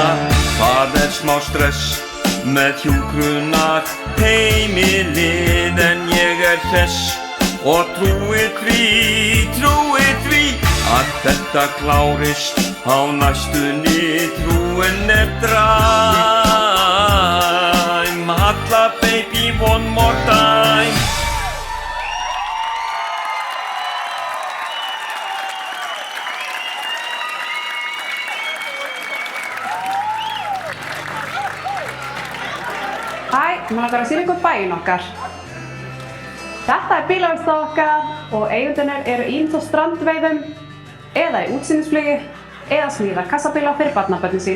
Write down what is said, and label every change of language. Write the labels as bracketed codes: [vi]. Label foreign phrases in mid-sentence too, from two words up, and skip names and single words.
[is] Það smá stress með hjúkrunar heimilið, en ég hress og trúi því að þetta klárist á næstunni. Trúin dræm. [en] Halla baby, one more time. [is] Mér langar að sýna ykkur bæinn okkar. Þetta bílaverkstæði okkar og eigendurnir eru ýmist á strandveiðum eða í útsýnisflugi eða smíða kassabíla fyrir barnabörnin sín.